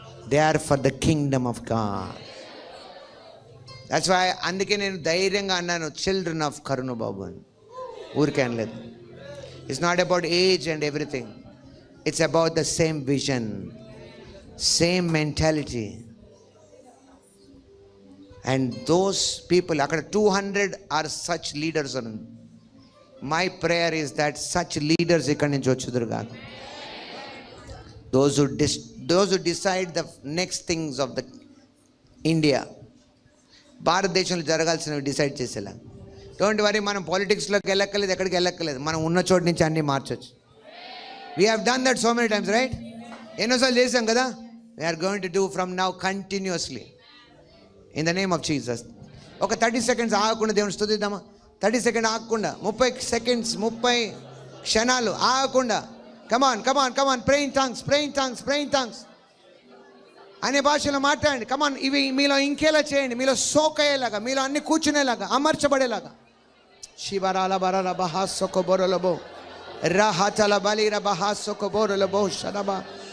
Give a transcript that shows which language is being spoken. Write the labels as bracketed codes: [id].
[en] They are for the kingdom of God. That's why [te] అందుకే నేను ధైర్యంగా అన్నాను, చిల్డ్రన్ ఆఫ్ కరుణ బాబు అని. ఊరికే అనలేదు. [en] It's not about age and everything. It's about the same vision, same mentality. And those people, akkada 200 are such leaders. My prayer is that such leaders [te] ikkadi nunchi vachuduru gaadu. [en] Those who decide the next things of the India. [te] భారతదేశంలో జరగాల్సినవి decide చేసేలా. [en] don't worry, [te] మనం పాలిటిక్స్లోకి వెళ్ళక్కర్లేదు, ఎక్కడికి వెళ్ళక్కర్లేదు. మనం ఉన్న చోటు నుంచి అన్నీ మార్చొచ్చు. [en] We have done that so many times, right? [te] ఎన్నోసార్లు చేసాం కదా. [en] We are going to do from now continuously in the name of Jesus. [te] ఒక 30 seconds ఆగకుండా దేవుని స్తుతిద్దామా? 30 seconds ఆగకుండా, 30 seconds, 30 క్షణాలు ఆగకుండా. [en] Come on pray in tongues. [te] అనే భాషలో మాట్లాడండి. కమాన్. ఇవి మీలో ఇంకేలా చేయండి, మీలో సోకయ్యేలాగా, మీలో అన్ని కూర్చునేలాగా, అమర్చబడేలాగా. శివరాల బరాల బహాసొక బొరలబో రాహతల బలిర బహాసొక బొరలబో షరబా.